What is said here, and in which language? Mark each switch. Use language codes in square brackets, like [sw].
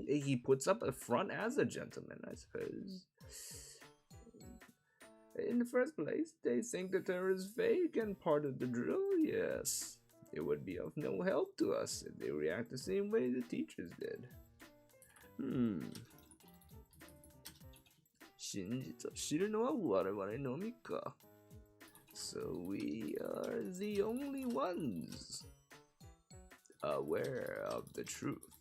[en] He puts up a front as a gentleman, I suppose. In the first place, they think that there is fake and part of the drill, yes. It would be of no help to us if they react the same way the teachers did. [ja] 真実を知るのは我々のみか。 [en] So we are the only ones aware of the truth.